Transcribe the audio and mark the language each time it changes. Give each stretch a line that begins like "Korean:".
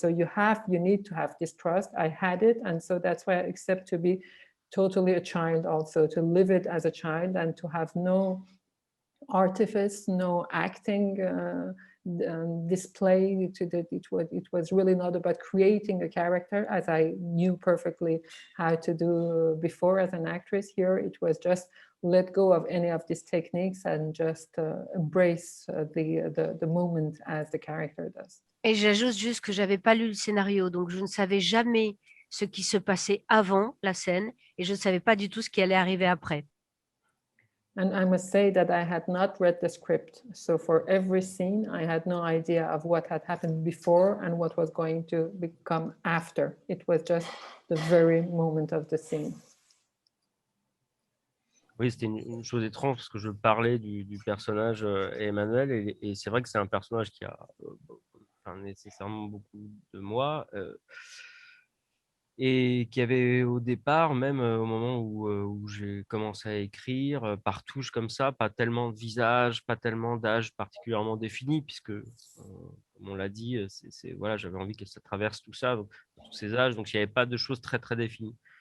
English: So you need to have this trust. I had it, and so that's why I accept to be totally a child also, to live it as a child and to have no artifice, no acting display. It was really not about creating a character as I knew perfectly how to do before as an actress. Here it was just let go of any of these techniques and just embrace the moment as the character does.
French: Et j'ajoute juste que j'avais pas lu le scénario, donc je ne savais jamais ce qui se passait avant la scène et je ne savais pas du tout ce qui allait arriver après.
English: And I must say that I had not read the script. So for every scene, I had no idea of what had happened before and what was going to become after. It was just the very moment of the scene.
French: Oui, c'était une chose étrange parce que je parlais du personnage Emmanuel et c'est vrai que c'est un personnage qui a nécessairement beaucoup de moi et qui avait au départ, même au moment où j'ai commencé à écrire, par touche comme ça, pas tellement de visage, pas tellement d'âge particulièrement défini puisque, comme on l'a dit, voilà, j'avais envie que ça traverse tout ça, donc, tous ces âges, donc il n'y avait pas de choses très, très définies.